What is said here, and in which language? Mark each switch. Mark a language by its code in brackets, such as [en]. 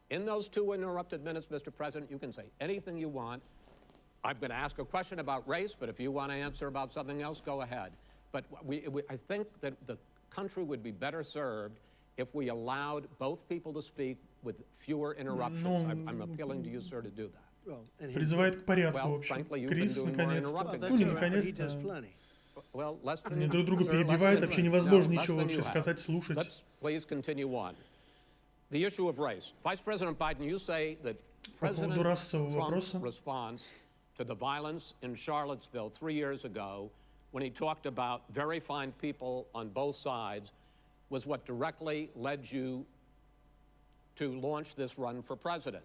[en] In those 2 uninterrupted minutes, Mr. President, you can say anything you want. I'm going to ask a question about race, but if you want to answer about something else, go ahead. But I think that the country would be better served if we allowed both people to speak with fewer interruptions. I'm appealing to you, sir, to do that. [ru] Призывает к порядку, в общем. Крис, наконец-то. Ну, не наконец-то. Они друг друга перебивают, вообще невозможно ничего вообще сказать, слушать. [en] Please continue on. The issue of race. Vice President Biden, you say that President Trump's response to the violence in Charlottesville 3 years ago when he talked about very fine people on both sides was what directly led you to launch this run for president.